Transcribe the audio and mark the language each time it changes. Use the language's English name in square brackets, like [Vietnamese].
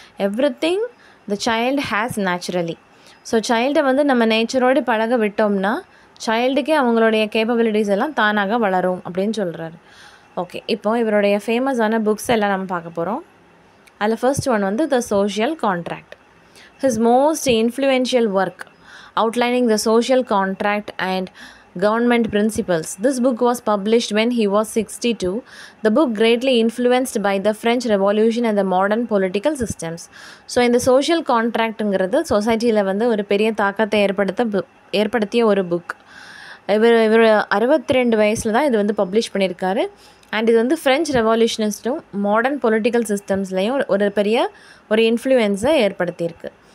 [English] Everything the child has naturally. [Tamil] So சைல்டை வந்து நம்ம நேச்சரோடு பழக விட்டோம்னா சைல்டுக்கே அவங்களுடைய கேப்பபிலிட்டிஸ் எல்லாம் தானாக வளரும் அப்படின்னு சொல்கிறாரு. ஓகே, இப்போ இவருடைய ஃபேமஸான புக்ஸ் எல்லாம் நம்ம பார்க்க போகிறோம். அதில் ஃபர்ஸ்ட் ஒன் வந்து the social contract. [English] His most influential work outlining the social contract and government principles. This book was published when he was 62. The book greatly influenced by the French Revolution and the modern political systems. [Tamil] So இந்த social கான்ட்ராக்ட்டுங்கிறது சொசைட்டியில் வந்து ஒரு பெரிய தாக்கத்தை ஏற்படுத்திய ஒரு book. இவர் 62 வயசில் தான் இது வந்து பப்ளிஷ் பண்ணியிருக்காரு. அண்ட் இது வந்து ஃப்ரெஞ்ச் ரெவல்யூஷனிஸ்ட்டும் மாடர்ன் பொலிட்டிக்கல் சிஸ்டம்ஸ்லேயும் ஒரு இன்ஃப்ளூயன்ஸை ஏற்படுத்தியிருக்கு.